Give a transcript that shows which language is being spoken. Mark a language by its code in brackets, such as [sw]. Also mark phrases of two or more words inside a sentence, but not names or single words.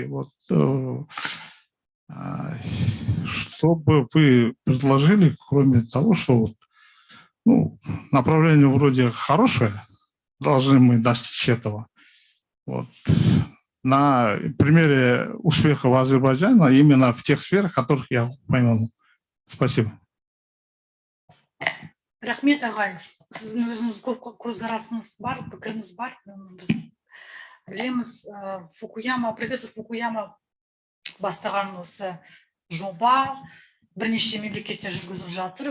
[ru] Вот, что бы вы предложили, кроме того, что вот, ну, направление вроде хорошее, должны мы достичь этого. Вот. На примере успехов Азербайджана именно в тех сферах, которых я упомянул. Спасибо. [kk] Рахмет ағай, сіздің өзіңіз көзқарасыңыз бар, пікіріңіз бар. Біз білеміз, профессор Фукуяма бастаған осы жоба бірнеше мемлекетте жүргізіп жатыр.